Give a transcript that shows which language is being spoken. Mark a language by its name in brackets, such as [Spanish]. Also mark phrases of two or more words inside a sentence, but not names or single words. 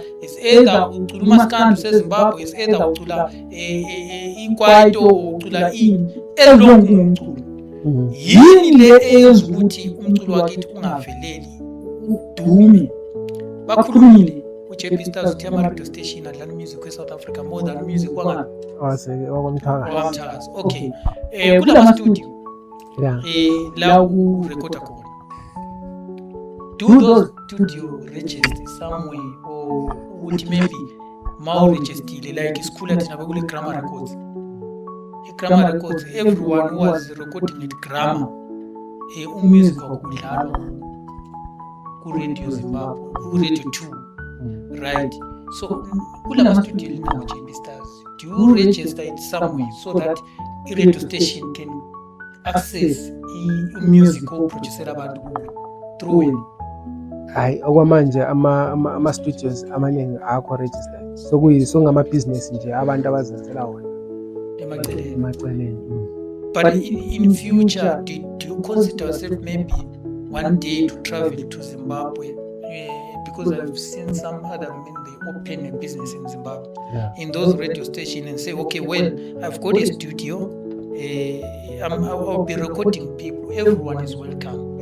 [English] Is either [North Ndebele] ucula umaskandi useZimbabwe, [English] is either [North Ndebele] ucula ikwaito, ucula ini elonke umculo. Yini le eyenza ukuthi umculo wakithi ungaveleli udume? Bakhulumile uJP Stars uthi ama- [English] radio station [North Ndebele] adlala music kwe-South Africa [English] more than music [North Ndebele] wakwamthakazi. Okay, kulama-studio la ukurekhoda khona, [English] do those studio register somewhere, or [North Ndebele] ukuthi maybe ma-urejistile like isikhula thina bekule [English] Grammar Records. I-Grammar Records, everyone who was recording at Grammar [North Ndebele] umusic wakudlalwa [English] ku-Radio Zimbabwe, ku-Radio 2, right? So [North Ndebele] kulama-studio linawo [English] JP Stars, do you register it somewhere so that i-radio station can access i-music [North Ndebele] oproducera abantu [English] through it? [North Ndebele] Hayi, okwamanje ama-studios amaningi akho registered, sokungama-business nje abantu abazenzela wona emaceleni. [English] But in future, do you consider yourself maybe one day to travel to Zimbabwe? Because I've seen some other men, they open a business in Zimbabwe, in those radio stations, and say, okay, well, I've got a studio, I'll be recording people, everyone is welcome.